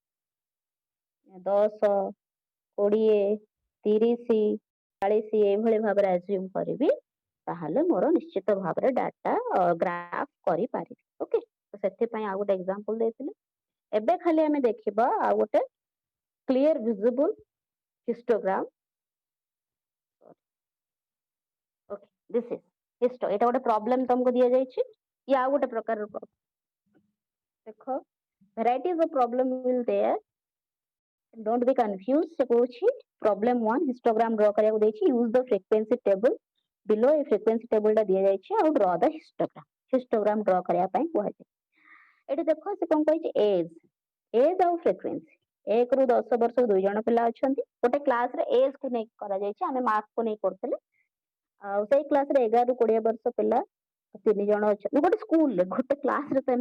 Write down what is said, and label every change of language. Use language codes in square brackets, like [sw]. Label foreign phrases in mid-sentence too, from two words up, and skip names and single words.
[or] 10 20 30 40 ଏଇଭଳି ଭାବରେ ଆଜ୍ୟୁମ କରିବି ତାହେଲେ ମୋର ନିଶ୍ଚିତ ଭାବରେ [en] data graph [or] କରିପାରିବି ଓକେ ତ ସେଥିପାଇଁ ଆଉ ଗୋଟେ ଏକ୍ସାମ୍ପଲ ଦେଇଥିଲି ଏବେ ଖାଲି ଆମେ ଦେଖିବା ଆଉ ଗୋଟେ [en] clear visible histogram okay this is histo [or] ଏଇଟା ଗୋଟେ ପ୍ରୋବ୍ଲେମ ତମକୁ ଦିଆଯାଇଛି ଇଏ ଆଉ ଗୋଟେ ପ୍ରକାରର ପ୍ରୋବ୍ଲେମ ଦେଖ [en] varieties of problem will there don't be confused [or] ସେ କହୁଛି [en] problem 1 histogram draw [or] କରିବାକୁ ଦେଇଛି [en] use the frequency table below [or] ଏ [en] frequency table [or] ଟା ଦିଆଯାଇଛି ଆଉ [en] draw the histogram draw [or] କରିବା ପାଇଁ କୁହାଯାଇଛି ଏଠି ଦେଖ ସେ କଣ କହିଛି ଏଜ୍ ଆଉ frequency 1 ରୁ 10 ବର୍ଷ 2 ଜଣ ପିଲା ଅଛନ୍ତି ଗୋଟେ କ୍ଲାସରେ ଏଜ୍ କୁ ନେଇ କରାଯାଇଛି ଆମେ ମାର୍କ କୁ ନେଇ କରୁଥିଲେ ଆଉ ସେଇ କ୍ଲାସରେ 11 ରୁ 20 ବର୍ଷ ପିଲା 3 ଜଣ ଅଛନ୍ତି ଗୋଟେ ସ୍କୁଲରେ ଗୋଟେ କ୍ଲାସରେ ତ